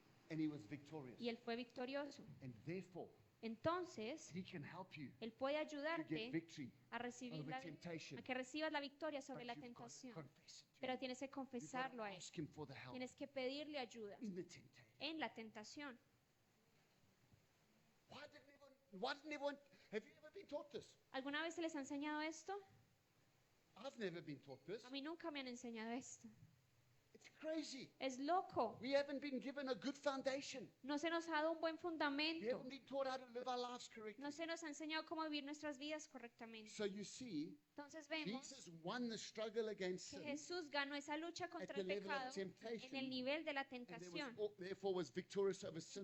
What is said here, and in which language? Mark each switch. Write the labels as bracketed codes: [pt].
[en] and he was victorious. [es] Y él fue victorioso. [en] And therefore, [es] Entonces, [en] he can help you [es] él puede [en] to get [es] ayudarte [en] victory [es] a recibir [en] over [es] a [en] temptation. [es] que recibas la victoria sobre [en] But [es] la [en] you've got to [es] tentación. [en] confess it to [es] Pero [en] him. [es] tienes que [en] You've got [es] confesarlo [en] to [es] a él. [en] ask him for the help [es] Tienes que pedirle ayuda [en] in the temptation. [es] en la tentación. [en] Why didn't everyone, have you ever been taught this? [es] ¿Alguna vez se les ha enseñado esto? [en] I've never been taught this. [es] A mí nunca me han enseñado esto. [en] It's crazy. [es] Es loco. [en] We haven't been given a good foundation. [es] No se nos ha dado un buen [en] We [es] fundamento. [en] haven't been taught how to live our lives correctly. [es] No se nos ha enseñado cómo vivir nuestras vidas correctamente. [en] So you see, [es] Entonces vemos [en] Jesus won the struggle against [es] que [en] sin [es] Jesús ganó esa lucha [en] at [es] contra [en] the [es] el [en] level of [es] pecado en el [en] temptation, [es] nivel de la [en] and [es] tentación. [en] therefore was victorious over sin